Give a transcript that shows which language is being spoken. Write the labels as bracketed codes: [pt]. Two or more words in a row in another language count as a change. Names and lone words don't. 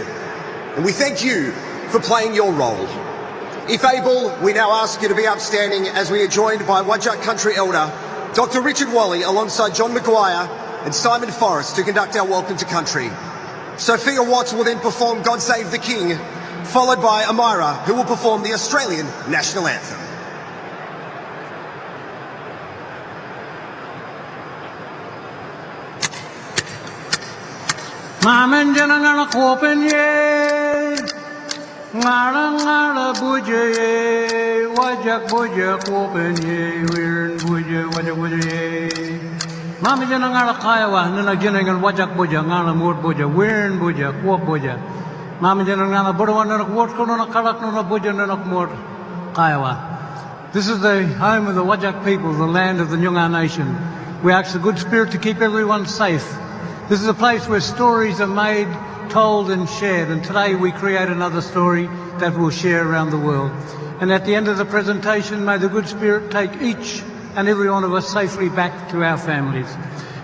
[en] And we thank you for playing your role. If able, we now ask you to be upstanding as we are joined by Wajak Country Elder, Dr. Richard Wally, alongside John McGuire and Simon Forrest to conduct our Welcome to Country. Sophia Watts will then perform God Save the King, followed by Amira, who will perform the Australian National Anthem. [nys] Maman janangala kopenye, ngala buje, wajak buje kopenye, wirin buje, wajak buje. Mama janangala kaiwa, nana janangal wajak buje, ngala mur buje, wirin buje, kop buje. Mama janangala borwana kwot kono na kalak no na buje na mur kaiwa. [en] This is the home of the Wajak people, the land of the Nyungar Nation. We ask the good spirit to keep everyone safe. This is a place where stories are made, told and shared, and today we create another story that we'll share around the world. And at the end of the presentation, may the good spirit take each and every one of us safely back to our families.